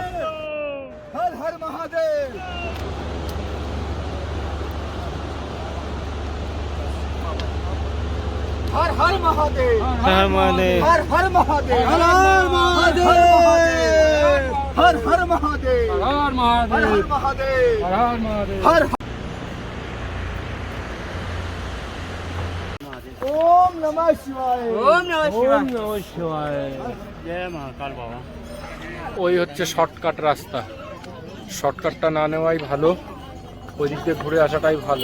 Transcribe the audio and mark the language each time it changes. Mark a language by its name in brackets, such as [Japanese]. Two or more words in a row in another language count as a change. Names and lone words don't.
[Sanskrit] হর হর মহাদেব, হর হর মহাদেব, হর মহাদেব, হর হর মহাদেব, হর হর মহাদেব, হর হর মহাদেব, হর হর মহাদেব, হর মহাদেব, হর। ओम नमः शिवाय, ओम नमः शिवाय, ओम नमः शिवाय, [Hindi] जय महाकाल बाबा। [Bangla] ওই হচ্ছে শর্টকাট রাস্তা, শর্টকাটটা না নেওয়াই ভালো, ওই দিক দিয়ে ঘুরে আসাটাই ভালো।